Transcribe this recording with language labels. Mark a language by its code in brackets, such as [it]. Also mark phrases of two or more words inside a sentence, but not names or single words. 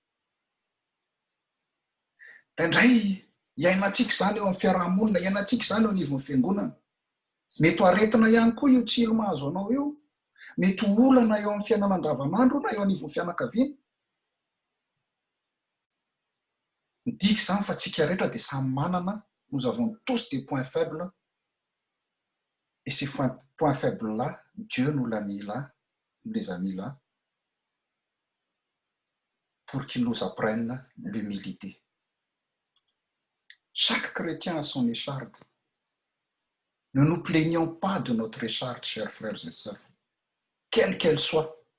[mg] Indray iainantsika izany eo amin'ny fiarahamonina, iainantsika izany eo anivon'ny fiangonana. Mety ho aretina ihany koa io tsilo mahazo anao io. Mety ho olana eo amin'ny fiainana andavanandro na eo anivon'ny fianakaviana. Midika izany fa tsika rehetra dia samy manana, [fr] nous avons tous des points faibles. Et ces points faibles-là, Dieu nous l'a mis là nous les a mis là, pour qu'ils nous apprennent l'humilité. Chaque chrétien a son écharde. Ne nous plaignons pas de notre écharde, chers frères et sœurs, quelle qu'elle soit.